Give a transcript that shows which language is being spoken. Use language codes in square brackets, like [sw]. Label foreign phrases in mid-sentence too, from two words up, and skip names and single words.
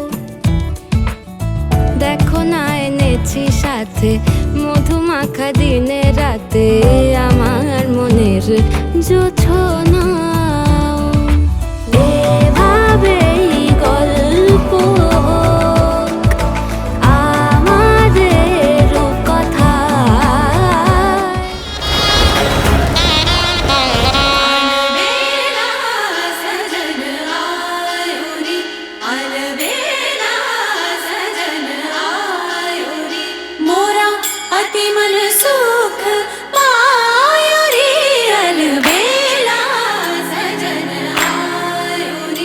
[bn] দেখো না এনেছি সাথে মধুমাখা দিনে রাতে আমার মনের জোছনা। এভাবেই গল্প হোক আমাদের রূপকথায়। [hi] मोरा अति मन सुख पायो रे अलबेला सजन आयो रे।